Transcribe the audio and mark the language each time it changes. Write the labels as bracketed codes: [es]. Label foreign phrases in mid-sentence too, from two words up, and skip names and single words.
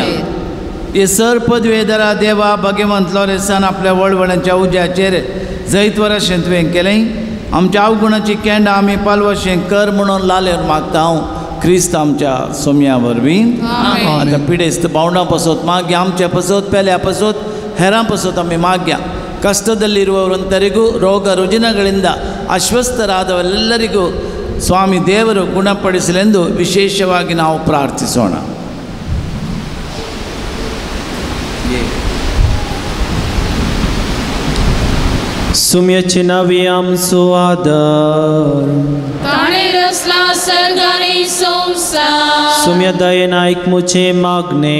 [kok] हे सर पदवेदरा देवा भगवंत लोरेसान आपल्या वळवळ्यांच्या उज्याचेर जैत वराशें तुवें केलें. आमच्या अवगुणाची केंडां आमी पालवशें कर म्हणून लालेर मागता. क्रिस्त आमच्या सोम्या वरवीं आतां पिडेस्त बावंडा पासोत माग्या, आमच्या पासोत, पेल्या पासोत, हेरां पासोत आमी माग्या. [kn] ಕಷ್ಟದಲ್ಲಿರುವವರಂತರಿಗೂ, ರೋಗ ರುಜಿನಗಳಿಂದ ಅಸ್ವಸ್ಥರಾದವರೆಲ್ಲರಿಗೂ ಸ್ವಾಮಿ ದೇವರು ಗುಣಪಡಿಸಲೆಂದು ವಿಶೇಷವಾಗಿ ನಾವು ಪ್ರಾರ್ಥಿಸೋಣ. [kok] सुम्याचे नावे आमचो आदार, ताणे रचला सर्गानी संसार. सुम्या दयेन आयक मुझे मागणे